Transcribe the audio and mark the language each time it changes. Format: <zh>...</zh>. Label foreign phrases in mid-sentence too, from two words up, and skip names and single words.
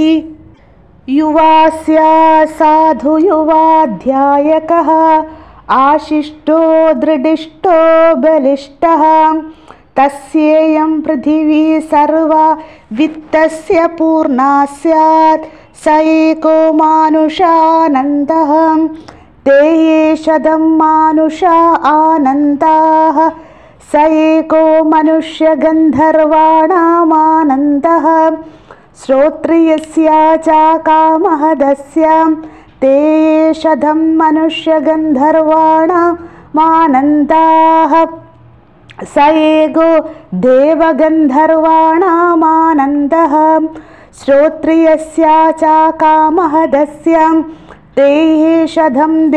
<sa>യുവാസ്യ സാധു യുവാധ്യായകഃ ആശിഷ്ടോ ദൃഢിഷ്ടോ ബലിഷ്ഠഃ തസ്യേയം പൃഥിവീ സർവാ വിത്തസ്യ പൂർണ്ണാ സ്യാത് സ ഏകോ മാനുഷാനന്ദഃ തേ ശതം മാനുഷാ ആനന്ദാഃ स एको मनुष्यगन्धर्वाणामानन्दः श्रोत्रियस्य च कामहदस्य ते शतं मनुष्यगन्धर्वाणामानन्दाः स एको देवगन्धर्वाणामानन्दः श्रोत्रियस्य च कामहदस्य ते शतं</sa>